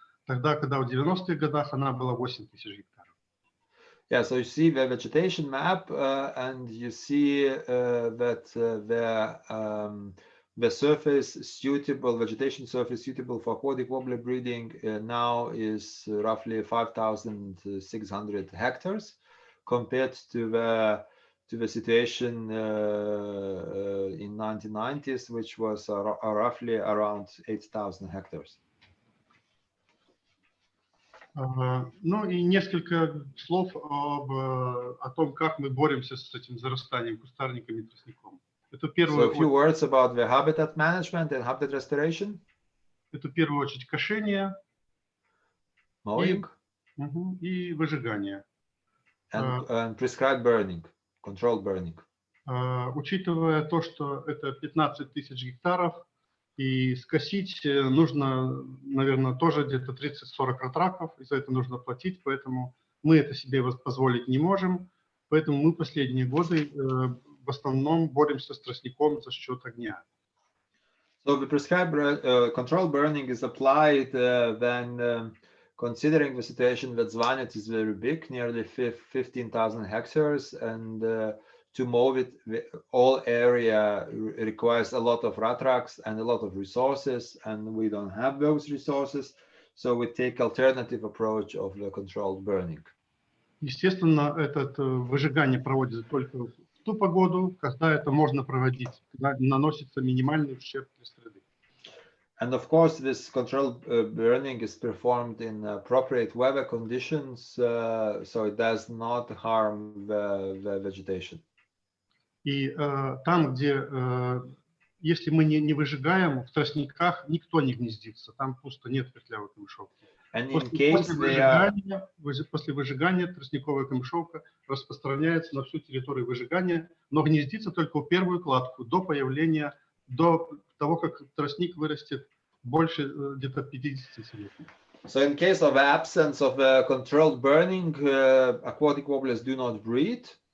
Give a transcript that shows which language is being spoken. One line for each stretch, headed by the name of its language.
Russian: Тогда, когда в 90-х годах она была 8000 гектаров.
English: Yeah, so you see the vegetation map, and you see that the surface suitable, vegetation surface suitable for aquatic warbler breeding now is roughly 5,600 hectares, compared to the situation in 1990s, which was roughly around 8,000 hectares.
Russian: Ну и несколько слов о том, как мы боремся с этим зарастанием кустарником и тростником. Это
English: So a few words about the habitat management and habitat restoration.
Russian: Это в первую очередь кошение
English: Mowing
Russian: и выжигание.
English: and prescribed burning, controlled burning.
Russian: Учитывая то, что это 15 тысяч гектаров, и скосить нужно, наверное, тоже где-то 30-40 ратраков, и за это нужно платить, поэтому мы это себе позволить не можем. Поэтому мы последние годы в основном боремся с тростником за счет огня.
English: So the prescribed controlled burning is applied when considering the situation that Zymantas is very big, nearly 15,000 hectares, and to mow it, the all area requires a lot of ratraks and a lot of resources, and we don't have those resources, so we take alternative approach of the controlled burning.
Russian: Естественно, это выжигание проводится только в ту погоду, когда это можно проводить, когда наносится минимальный ущерб для среды.
English: And of course, this controlled burning is performed in appropriate weather conditions, so it does not harm the vegetation.
Russian: И там, где, если мы не выжигаем, в тростниках никто не гнездится, там пусто, нет вертлявой камышовки. После выжигания тростниковая камышовка распространяется на всю территорию выжигания, но гнездится только в первую кладку, до того, как тростник вырастет больше где-то 50 сантиметров.
English: So in case of absence of controlled burning, aquatic warblers do not breed.